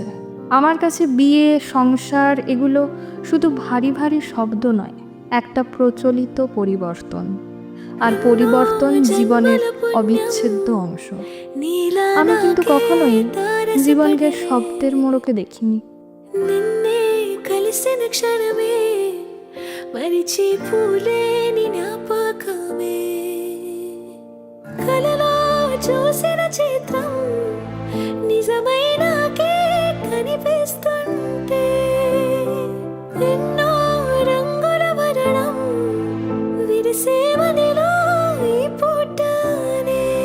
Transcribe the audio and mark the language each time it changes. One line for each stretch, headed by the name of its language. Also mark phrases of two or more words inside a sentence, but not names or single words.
Bangla: আমার কাছে বিয়ে, সংসার এগুলো শুধু ভারী ভারী শব্দ নয়, একটা প্রচলিত পরিবর্তন। আর পরিবর্তন জীবনের অবিচ্ছেদ্য অংশ। আমি কিন্তু কখনোই জীবনকে শব্দের মোড়কে দেখিনি।
Telugu: నిన్నే కలిసిన క్షణమే మరిచిపోలేని జ్ఞాపకమే కలలో చూసిన చిత్రం నిజమైనాకే కనిపిస్తుంటే ఎన్నో రంగుల వరణం విరిసేవనిలో ఈ పుట్టనే